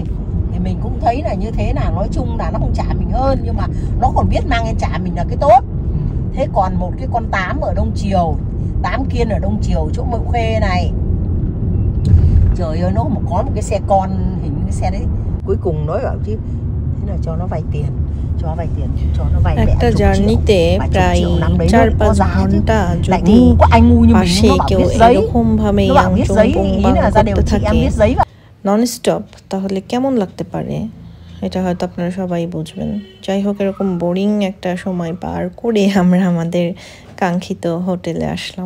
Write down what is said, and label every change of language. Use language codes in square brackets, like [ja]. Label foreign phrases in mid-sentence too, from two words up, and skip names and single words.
[vi] Thì mình cũng thấy là như thế, là nói chung là nó không trả mình hơn, nhưng mà nó còn biết mang lên trả mình là cái tốt. Thế còn một cái con 8 ở Đông Triều, 8 Kiên ở Đông Triều chỗ Mậu Khê này, trời ơi, nó có một cái xe con, hình như cái xe đấy cuối cùng nói bảo chứ thế là cho nó vay tiền, cho nó vay [bn] একটা জার্নিতে প্রায় 4-5 ঘন্টা যদি পাশে কেউ এরকম ভাবে করতে থাকে [en] non stop, [bn] তাহলে কেমন লাগতে পারে এটা হয়তো আপনারা সবাই বুঝবেন। যাই হোক, এরকম বোরিং একটা সময় পার করে আমরা আমাদের কাঙ্ক্ষিত হোটেলে আসলাম।